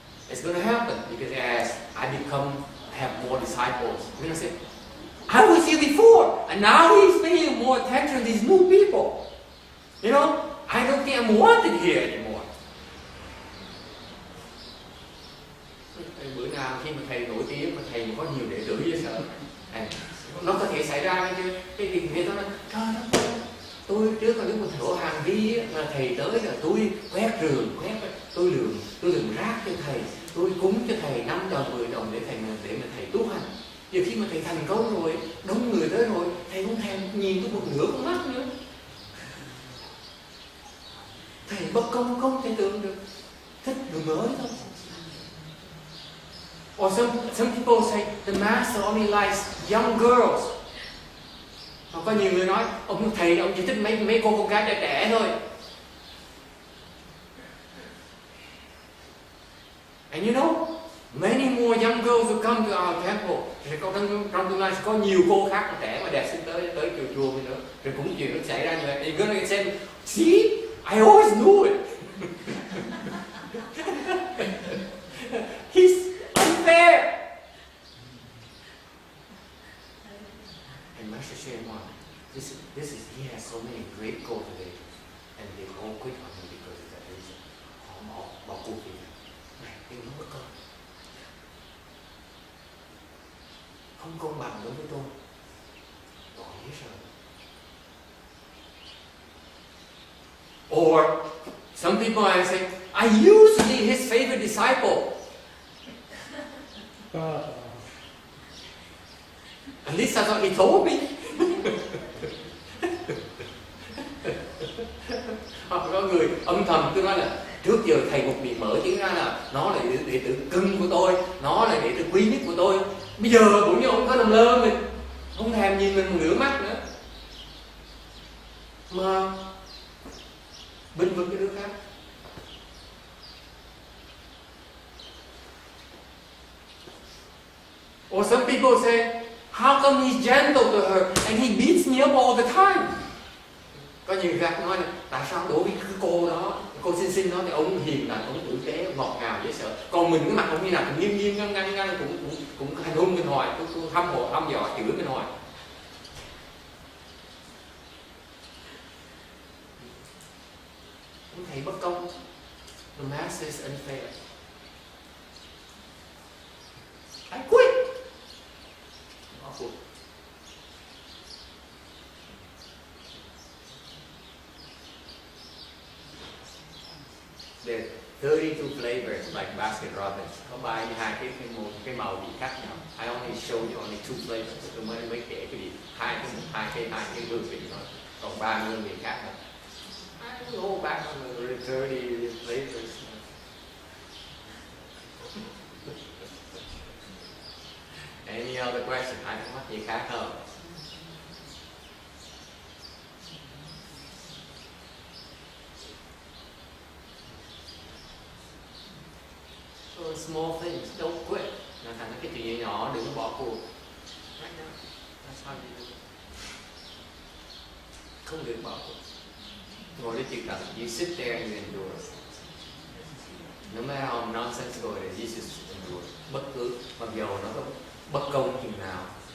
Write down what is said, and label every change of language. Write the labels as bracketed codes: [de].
[en] It's going to happen because as I have more disciples, you're going to say, I was here before, and now he's paying more attention to these new people. You know, I don't think I'm wanted here anymore. [vi] Bữa nào khi mà thầy nổi tiếng mà thầy có nhiều đệ tử dễ sợ, nó có thể xảy ra chứ. Cái gì người ta nói, trời ơi, tôi trước là lúc mà thổ hàng đi là thầy tới là tôi quét rường, tôi lường rác cho thầy, tôi cúng cho thầy 5 đồng 10 đồng để mà thầy tu hành. Giờ khi mà thầy thành công rồi, đông người tới rồi, thầy không thèm nhìn tôi một nửa con mắt nữa. Thầy bất công không thể tưởng được, thích người mới thôi. [en] Or some people say the master only likes young girls. [vi] Hoặc có nhiều người nói ông thầy ông chỉ thích mấy cô con gái trẻ thôi. [en] And you know, many more young girls will come to our temple. [vi] Rồi trong tương lai sẽ có nhiều cô khác trẻ mà đẹp xinh tới chùa mình nữa. Rồi cũng chuyện nó xảy ra như vậy. [en] You're gonna say, see, I always knew it. He's unfair. And Master Shen Wan, this is he has so many great cultivators, and they all quit on him because of that reason. [vi] Họ bỏ cuộc vì này, yêu nó bất công. Không công bằng đối với tôi. Bỏ hết rồi. [en] Or some people I say, I used to be his favorite disciple. At least that's what he told me. [vi] Hoặc có người âm thầm tôi nói là trước giờ thầy một miệng mở chứ ra là nó là đệ tử cưng của tôi, nó là đệ tử quý nhất của tôi. Bây giờ cũng như ông có làm lơ mình, không thèm nhìn mình một nửa mắt nữa, mà binh vực cái đứa khác. [en] Or some people say, how come he's gentle to her and he beats me up all the time? [vi] Có nhiều người nói là tại sao đối với cái cô đó, cô xinh đó thì ông hiền lành, ông tử tế, ngọt ngào dễ sợ. Còn mình cái mặt ông như nào cũng nghiêm ngăn cũng hành hung mình hoài, cũng hăm dọa chửi mình hoài. Ông thầy bất công. [en] The master is unfair. I quit. There are 32 flavors like Baskin Robbins. [vi] Có 32 cái màu vị khác nhau. [en] I only show you only 2 flavors. [vi] Tôi mới kể cái gì hai cái hương vị thôi. Còn 30 hương vị khác nữa. [en] I go back on the 30 flavors. Any other question? [vi] Ai có gì khác không? [en] So small things, don't quit. [vi] Nó thành cái chuyện nhỏ đừng có bỏ cuộc. [en] Right now, that's how you do it. [vi] Không được bỏ cuộc. Ngồi để chịu đựng. [en] You sit there and you endure. No matter how nonsensical it is, you just endure. [vi] Bất cứ mặc dầu nó có bất công chừng nào.